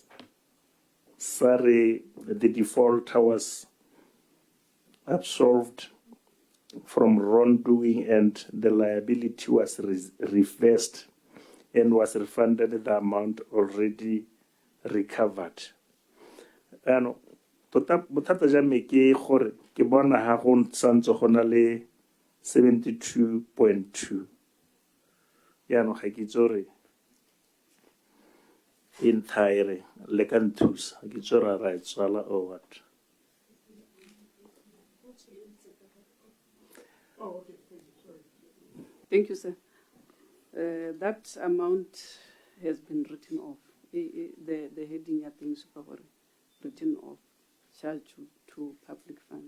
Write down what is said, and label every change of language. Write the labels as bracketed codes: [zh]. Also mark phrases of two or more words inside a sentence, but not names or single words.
[en] Sorry, the defaulter was absolved from wrongdoing and the liability was reversed and was refunded the amount already recovered. [tn] Ano bothata ja me ke gore ke bona ha go santse go na le 72.2 yaanong ga ke itse gore entire le ka nthusa ga ke itse gore ra e tswala [en] or what. Thank you, sir. That amount has been written off. The heading, I think, written off, charge to public funds.